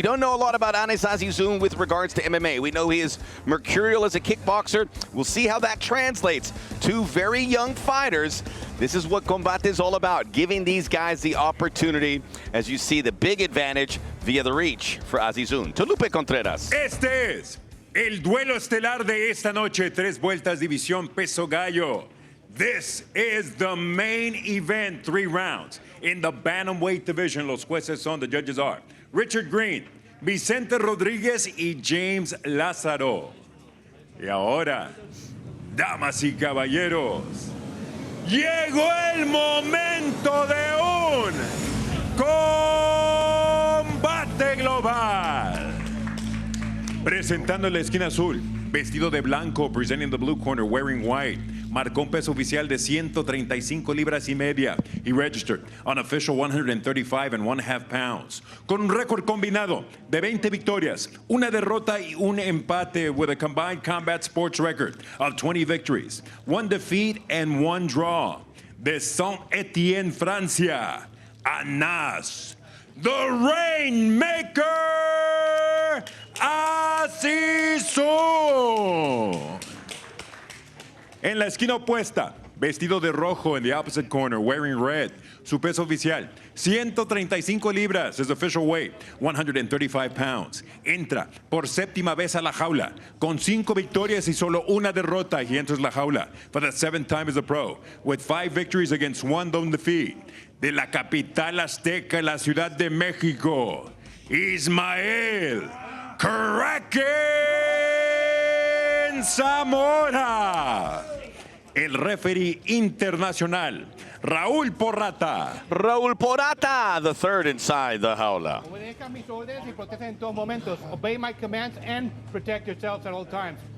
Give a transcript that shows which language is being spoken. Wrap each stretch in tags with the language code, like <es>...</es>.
<en>We don't know a lot about Azizoun with regards to MMA. We know he is mercurial as a kickboxer. We'll see how that translates. 2 very young fighters. This is what Combate is all about, giving these guys the opportunity, as you see the big advantage via the reach for Azizoun. Tolupe Contreras.</en> <es>Este es el duelo estelar de esta noche, 3 vueltas división peso gallo.</es> <en>This is the main event, 3 rounds. In the bantamweight division,</en> <es>los jueces son,</es> <en>the judges are Richard Green, Vicente Rodríguez y James Lázaro.</en> <es>Y ahora, damas y caballeros, llegó el momento de un combate global. Presentando en la esquina azul, vestido de blanco,</es> <en>presenting the blue corner, wearing white.</en> <es>Marcó un peso oficial de 135 libras y media.</es> <en>He registered on official 135.5 pounds.</en> <es>Con un récord combinado de 20 victorias, una derrota y un empate,</es> <en>with a combined combat sports record of 20 victories, 1 defeat and 1 draw. De Saint-Étienne, Francia, Anas, the Rainmaker, Azizoun.</en> <es>En la esquina opuesta, vestido de rojo</es> <en>in the opposite corner, wearing red.</en> <es>Su peso oficial, 135 libras,</es> <en>his official weight, 135 pounds.</en> <es>Entra por 7ª vez a la jaula, con 5 victorias y solo una derrota.</es> <en>He enters la jaula for the 7th time as a pro, with 5 victories against 1 lone defeat.</en> <es>De la capital azteca, la Ciudad de México, Ismael Kraken Zamora. El referee internacional, Raúl Porrata.</es> <en>Raúl Porrata, the 3rd inside the jaula.</en> <es>Obedezcan mis órdenes y protejan en todos momentos.</es> <en>Obey my commands and protect yourselves at all times.</en>